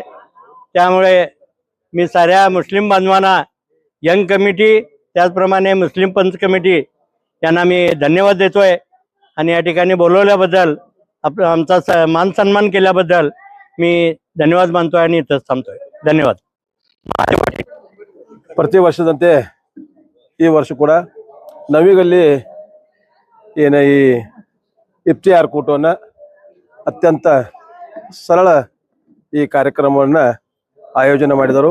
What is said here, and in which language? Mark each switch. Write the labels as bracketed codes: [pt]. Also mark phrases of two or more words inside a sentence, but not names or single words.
[mr] त्यामुळे मी साऱ्या मुस्लिम बांधवांना, यंग कमिटी त्याचप्रमाणे मुस्लिम पंच कमिटी यांना मी धन्यवाद देतोय आणि या ठिकाणी बोलवल्याबद्दल आमचा मान सन्मान केल्याबद्दल मी धन्यवाद मानतोय आणि इथंच थांबतोय। धन्यवाद। [kn] ಪ್ರತಿ ವರ್ಷದಂತೆ ಈ ವರ್ಷ ಕೂಡ ನವಿ ಗಲ್ಲಿ ಏನು ಈ ಇಫ್ತಿಯಾರ್ ಕೂಟವನ್ನು ಅತ್ಯಂತ ಸರಳ ಈ ಕಾರ್ಯಕ್ರಮವನ್ನು ಆಯೋಜನೆ ಮಾಡಿದರು।